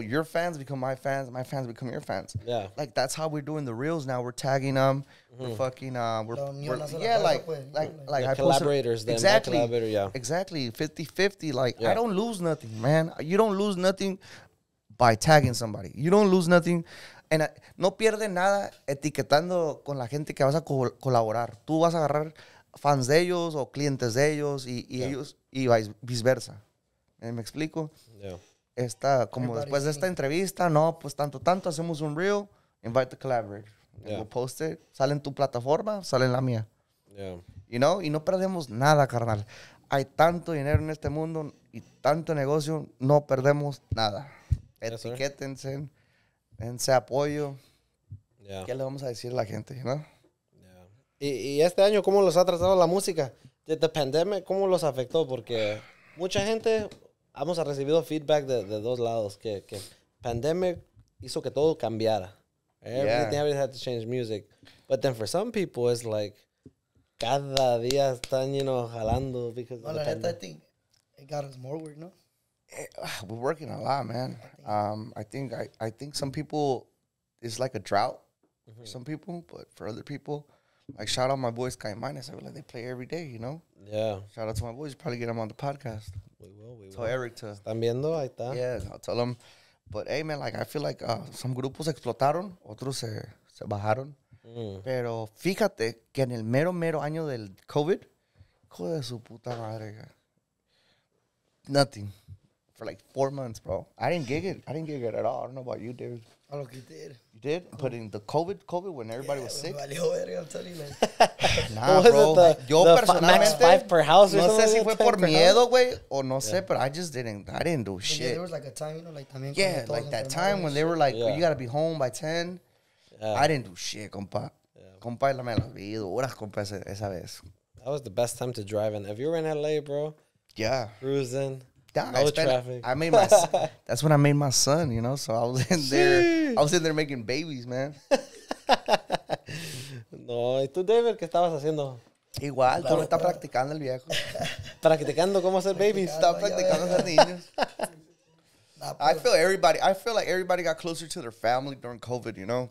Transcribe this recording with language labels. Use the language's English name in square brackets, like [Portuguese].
[English] Your fans become my fans become your fans. Yeah, like that's how we're doing the reels now. We're tagging them. We're fucking like collaborators. Exactly. Yeah. Exactly. 50-50. Like I don't lose nothing, man. You don't lose nothing by tagging somebody. You don't lose nothing. [Spanish] And no pierdes nada etiquetando con la gente que vas a colaborar. Tú vas a agarrar fans de ellos o clientes de ellos y ellos y viceversa. ¿Me explico? [English] Yeah. [Spanish] Como después de esta entrevista, no, pues tanto, hacemos un reel, [English] invite the collaborator. We'll post it, [Spanish] sale en tu plataforma, sale en la mía. [English] Yeah. You know? [Spanish] Y no perdemos nada, carnal. Hay tanto dinero en este mundo y tanto negocio, no perdemos nada. Etiquétense, dense apoyo. [English] Yeah. [Spanish] ¿Qué le vamos a decir a la gente, [English] you know? Yeah. [Spanish] Y este año, ¿cómo los ha tratado la música? [English] The pandemic, [Spanish] ¿cómo los afectó? Porque mucha gente hemos recibido feedback de dos lados, que pandemic hizo que todo cambiara. [English] Everybody had to change music. But then for some people, it's like, [Spanish] cada día están, jalando [English] because of the pandemic. I think it got us more work, no? We're working a lot, man. I think some people, it's like a drought for some people, but for other people, like shout out my boys Caimanes. I feel like they play every day, you know? Yeah. Shout out to my boys. Probably get them on the podcast. We will. Tell Eric to. [Spanish] ¿Están viendo? Ahí está. [English] Yeah, I'll tell them. But hey, man, like I feel like some grupos [Spanish] explotaron, otros se bajaron. Pero fíjate que en el mero año del COVID, hijo de su puta madre, [English] nothing for like 4 months, bro. I didn't gig it at all. I don't know about you, dude. I look, you did. You did? But in the COVID when everybody was sick. [Spanish] Valió verga, [English] I'm telling you, like. Nah, bro. [Spanish] Yo personalmente, [English] max 5 per house or [Spanish] no sé si [English] something [Spanish] fue por miedo, güey, o no sé, [English] but I didn't do shit. Yeah, there was like a time, like también. Yeah, like that time when they were like, you gotta be home by 10. I didn't do shit, compa. [Spanish] Compa, me la vi horas, compa, esa vez. [English] That was the best time to drive in. If you were in LA, bro. Yeah. Cruising. Yeah, no traffic. That's when I made my son, you know. So I was in there. I was in there making babies, man. [Spanish] No, ¿y tú, David, qué estabas haciendo? Igual, tú estás practicando el viejo. Practicando cómo hacer babies. Estaba practicando hacer niños. [English] Nah, I [Spanish] pero- [English] feel like everybody got closer to their family during COVID, you know?